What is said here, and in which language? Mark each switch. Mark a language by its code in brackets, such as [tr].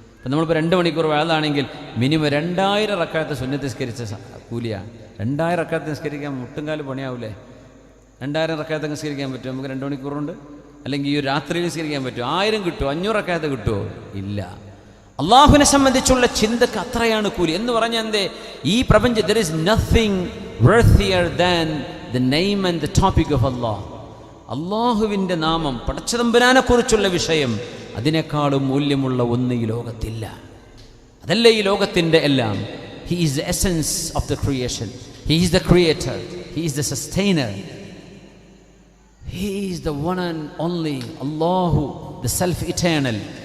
[ml] അപ്പം നമ്മളിപ്പോൾ 2 മണിക്കൂർ വേളാണെങ്കിൽ മിനിമം 2000 റക്അത്ത് സുന്നത്ത് നിസ്കരിച്ച കൂലിയാണ്. 2000 റക്അത്ത് നിസ്കരിക്കാൻ മുട്ടുംകാല് പണിയാവൂലേ? 2000 റക്അത്ത് നിസ്കരിക്കാൻ പറ്റുമോ നമുക്ക് 2 മണിക്കൂറുണ്ട്? അല്ലെങ്കിൽ ഈ രാത്രിയിൽ നിസ്കരിക്കാൻ പറ്റുമോ? 1000 കിട്ടുമോ? 500 റക്അത്ത് കിട്ടുമോ? ഇല്ല. അള്ളാഹുവിനെ സംബന്ധിച്ചുള്ള ചിന്തക്ക് അത്രയാണ് കൂലി. എന്ന് പറഞ്ഞാൽ എന്തേ? ഈ പ്രപഞ്ചം, [en] there is nothing worthier than the name and the topic of Allah. [ml] അള്ളാഹുവിൻ്റെ നാമം, പടച്ചതമ്പുരാനെ കുറിച്ചുള്ള വിഷയം, അതിനേക്കാളും മൂല്യമുള്ള ഒന്ന് ഈ ലോകത്തില്ല. അതല്ലേ ഈ ലോകത്തിൻ്റെ എല്ലാം. [en] He is the essence of the creation. He is the creator. He is the sustainer. He is the one and only Allahu, the self-eternal.